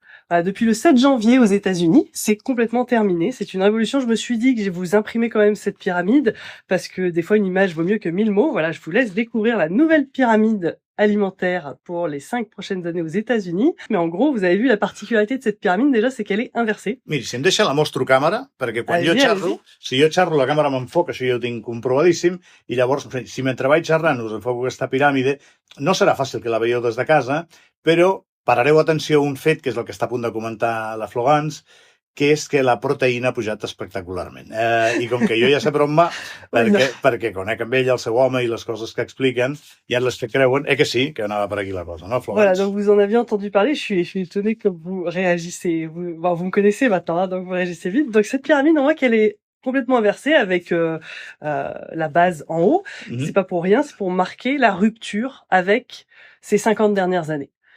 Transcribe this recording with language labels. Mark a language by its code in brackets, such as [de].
[fr] Depuis le 7 janvier aux États-Unis, c'est complètement terminé. C'est une révolution. Je me suis dit que je vais vous imprimer quand même cette pyramide parce que des fois une image vaut mieux que 1000 mots. Voilà, je vous laisse découvrir la nouvelle pyramide alimentaire pour les 5 prochaines années aux États-Unis. Mais en gros, vous avez vu la particularité de cette pyramide déjà, c'est qu'elle est inversée. [ca] Miri, si em deixa la mostro càmera, perquè quan jo xerro, si jo xerro la càmera m'enfoca, això jo ho tinc comprovadíssim, i llavors, si mentre vaig xerrant us enfoco aquesta piràmide, no serà fàcil que la veieu des de casa, però parareu atenció a un fet, que és el que està a punt de comentar la Florence, que és que la proteïna ha pujat espectacularment. I com que jo ja sé per on va, perquè conec amb ell, el seu home i les coses que expliquen, ja les que creuen, que sí, que anava per aquí la cosa, no, Florence? [fr] Voilà, donc vous en aviez entendu parler, je suis étonné que vous réagissez. Vous me connaissez maintenant, hein, donc vous réagissez vite. Donc cette pyramide, on voit qu'elle est complètement inversée avec la base en haut. C'est pas pour rien, c'est pour marquer la rupture avec ces 50 dernières années.